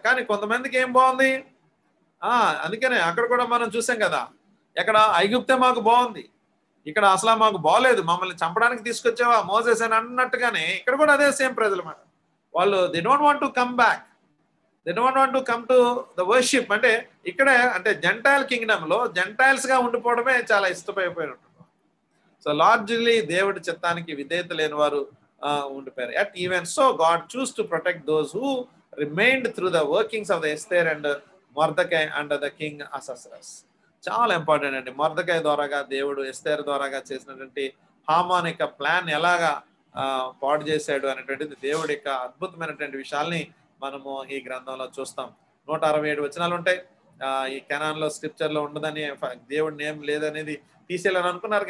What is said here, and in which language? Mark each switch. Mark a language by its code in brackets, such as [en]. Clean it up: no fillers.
[te] కానీ కొంతమందికి ఏం బాగుంది, అందుకనే అక్కడ కూడా మనం చూసాం కదా, ఎక్కడ ఐగుప్తే మాకు బాగుంది, ఇక్కడ అసలు మాకు బాగలేదు, మమ్మల్ని చంపడానికి తీసుకొచ్చావా మోసెస్ అని అన్నట్టుగానే ఇక్కడ కూడా అదే సేమ్ ప్రజలు మాట. వాళ్ళు [en] They don't want to come back, they don't want to come to the worship. [te] అంటే ఇక్కడే అంటే జెంటైల్ కింగ్డమ్ లో జెంటైల్స్ గా ఉండిపోవడమే చాలా ఇష్టమైపోయినట్టు. [en] so largely [te] దేవుడి చిత్తానికి విధేయత లేని వారు ఉండిపోయారు. [en] Yet even so God chose to protect those who remained through the workings of the Esther and Mordecai under the king Ahasuerus. [te] చాలా ఇంపార్టెంట్ అండి. మొర్దెకై ద్వారాగా దేవుడు ఎస్తేర్ ద్వారాగా చేసినటువంటి హామాన్ యొక్క ప్లాన్ ఎలాగా పాడు చేశాడు అనేటువంటిది దేవుడి యొక్క అద్భుతమైనటువంటి విషయాల్ని మనము ఈ గ్రంథంలో చూస్తాం. 167 వచనాలు ఉంటాయి. ఈ కెనాన్ లో స్క్రిప్చర్ లో ఉండదని, దేవుడి నేమ్ లేదనేది తీసేయాలని అనుకున్నారు.